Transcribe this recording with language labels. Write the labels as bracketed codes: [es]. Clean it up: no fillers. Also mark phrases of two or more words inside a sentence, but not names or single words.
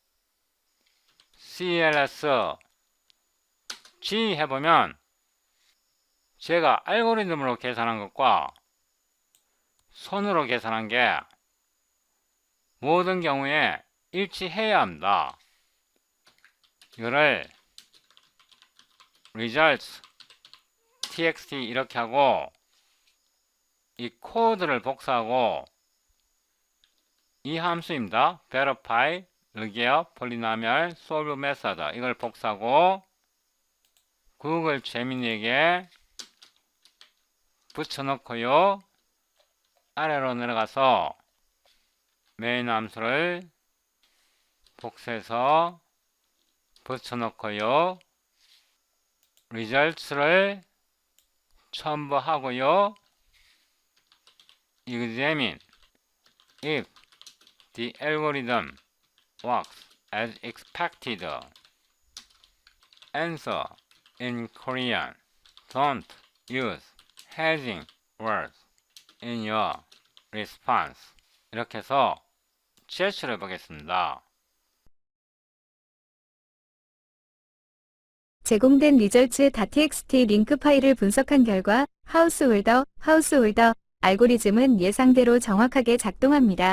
[ko] CLS G 해보면 제가 알고리즘으로 계산한 것과 손으로 계산한 게 모든 경우에 일치해야 합니다. 이거를 results txt 이렇게 하고, 이 코드를 복사하고, 이 함수입니다. [en] verify, regear, polynomial, solve method, [ko] 이걸 복사하고 구글 제미니에게 붙여넣고요. 아래로 내려가서 메인 함수를 복사해서 붙여넣고요. results를 첨부하고요. [en] examine if the algorithm works as expected. Answer in Korean. Don't use hazing words in your response. [ko] 이렇게 해서 제출해 보겠습니다. 제공된 results.txt 링크 파일을 분석한 결과 하우스홀더 알고리즘은 예상대로 정확하게 작동합니다.